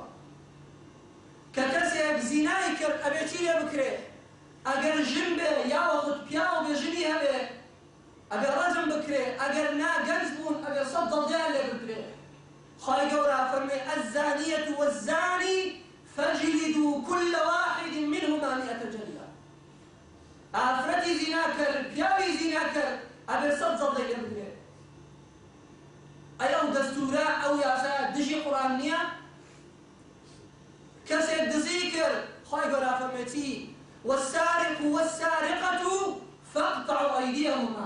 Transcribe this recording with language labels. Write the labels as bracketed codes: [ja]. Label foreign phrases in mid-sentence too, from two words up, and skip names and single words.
[ckb] کە کەسێک زینای کرد ئەبێ چی لێ بکرێ ئەگەر ژن بێ یاوەخود پیاو بێ ژنی هەبێ ئەبێ ڕەجم بکرێ ئەگەر نا گەنج بوون ئەبێ سەد دڵدیان لێ بکرێ. خوای گەورە فەرمێ [ar] الزانیەة والزانی فجلدوا كل واحد منهما 100 جلدة. [ckb] ئافرەتی زینا کرد پیاوی زینا کرد ئەبێ سەد جەڵدەی لێ بکرێ. ئەی ئەو دەستورە ئەو یاسایە دژی قورئان نییە؟ کەسێک دزی کرد خوای گەورە فەرمێ چی [ar] والسارق والسارقة فاقطعوا أيديهما.